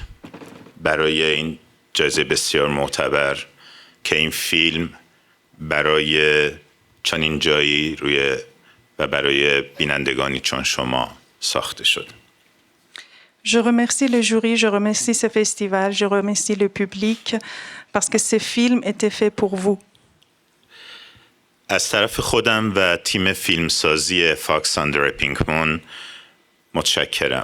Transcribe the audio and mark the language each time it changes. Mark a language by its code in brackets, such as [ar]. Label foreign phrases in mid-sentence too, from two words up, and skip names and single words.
[fa] برای این جایزه بسیار معتبر که این فیلم برای چنین جایی و برای بینندگانی چون شما ساخته شد. [fr] Je remercie le jury, je remercie ce festival, je remercie le public parce que ce film était fait pour vous. [fa] از طرف خودم و تیم فیلمسازی فاکس آندر پینک مون متشکرم.